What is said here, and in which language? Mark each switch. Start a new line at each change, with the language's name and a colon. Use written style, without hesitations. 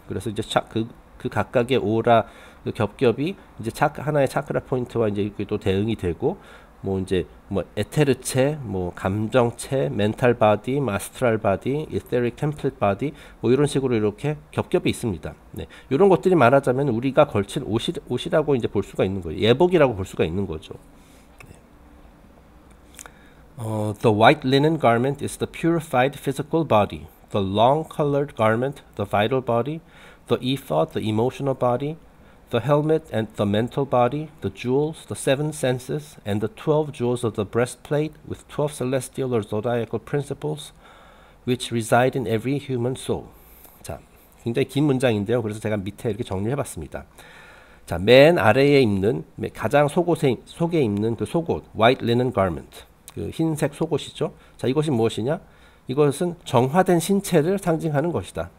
Korean: 그래서 이제 그 각각의 오라 그 겹겹이 이제 하나의 차크라 포인트와 이제 또 대응이 되고 뭐 이제 뭐 에테르체, 뭐 감정체, 멘탈 바디, 아스트랄 바디, 이테릭 템플릿 바디 뭐 이런 식으로 이렇게 겹겹이 있습니다. 네. 이런 것들이 말하자면 우리가 걸친 옷이라고 이제 볼 수가 있는 거예요. 예복이라고 볼 수가 있는 거죠.
English: The white linen garment is the purified physical body. The long-colored garment, the vital body. The ephod, the emotional body. The helmet and the mental body. The jewels, the 7 senses, and the 12 jewels of the breastplate with 12 celestial or zodiacal principles which reside in every human soul.
Korean: 자, 굉장히 긴 문장인데요. 그래서 제가 밑에 이렇게 정리해봤습니다. 자, 맨 아래에 입는 가장 속에 입는 그 속옷,
English: white linen garment.
Korean: 그 흰색 속옷이죠. 자, 이것이 무엇이냐? 이것은 정화된 신체를 상징하는 것이다.